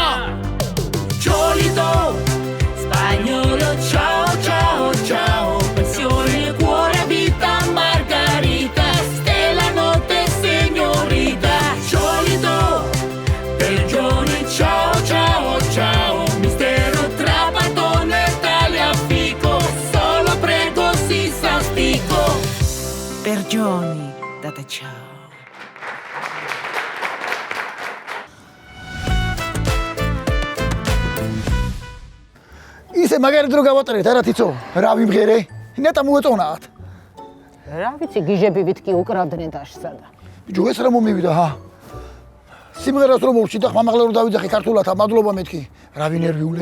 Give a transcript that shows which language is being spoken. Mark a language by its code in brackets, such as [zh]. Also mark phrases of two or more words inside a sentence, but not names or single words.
[it] Ciolito spagnolo ciao ciao ciao passione cuore vita margarita stella notte signorita Ciolito per giorni ciao ciao ciao mistero trapattone tagliafico solo prego si santico per giorni date ciao [ka] ისე მაგარი დრო გავატარეთ არა თიცო რა ვიმღერე ნეტა მოეწონათ რა ვიცი გიჟებივით კი უკრავდნენ დაშსა და ბიჭო ეს რა მომივიდა ჰა სიმღერას რომ მოვჭი და ხმამაღლა რომ დავიძახე ქართულად მადლობა მეთქი რა ვინერვიულე